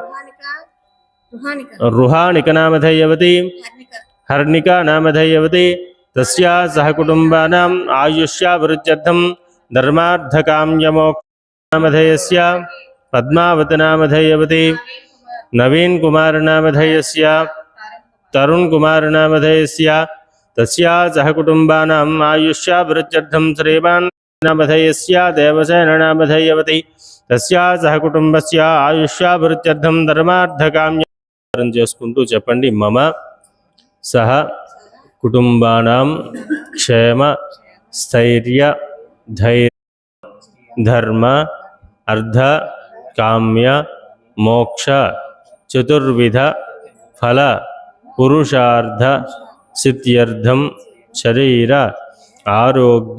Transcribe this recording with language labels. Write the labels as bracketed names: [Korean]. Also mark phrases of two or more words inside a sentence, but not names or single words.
[Sanskrit] రుహానిక నామధేయవతి హర్నికా నామధేయవతి తస్యా సహ కుటుంబానాం ఆయుష్యాభివృద్ధ్యర్థం ధర్మార్థకామ్యమోక్ష నామధేయస్య పద్మావతి నామధేయవతి నవీన్ కుమార్ నామధేయస్య तरुण कुमार नामधेयस्य तस्या सह कुटुंबानां आयुष्याभिवृद्ध्यर्थं श्रीमान् నామధేయస్య దేవసేన నామధేయవతి తస్యా సహ కుటుంబస్య ఆయుష్యాభివృద్ధ్యర్థం ధర్మార్థకామ్యం [Telugu] చేసుకుంటూ చెప్పండి. [Sanskrit] మమ సహ కుటుంబానాం క్షేమ స్థైర్య ధైర్య ధర్మ అర్థ కామ్య మోక్ష చతుర్విధ ఫల పురుషార్థ సిద్ధ్యర్థం శరీర ఆరోగ్య.